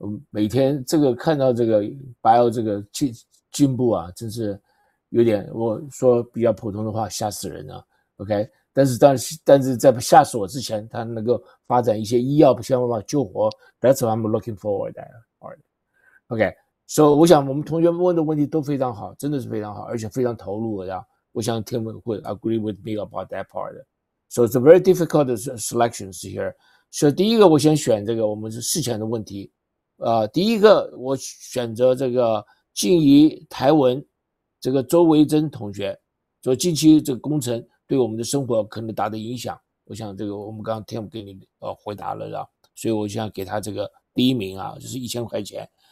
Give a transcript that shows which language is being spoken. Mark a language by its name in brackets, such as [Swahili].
[Chinese] 每天这个看到这个 bio 这个进步啊，真是有点，我说比较普通的话，吓死人了。 OK， 但是在吓死我之前，他能够发展一些医药想办法救活 ， [English] That's what I'm looking forward to. [Chinese] OK，so 我想我们同学们问的问题都非常好，真的是非常好，而且非常投入的。我想Tim会 [English] agree with me about that part. So it's a very difficult selections here. [Chinese] 所以第一个我先选这个我们是事前的问题。第一个我选择这个静宜台文这个周维珍同学，说近期这个工程对我们的生活可能大的影响。我想这个我们刚刚 Tim 给你回答了，所以我想给他这个第一名啊，就是1000块钱。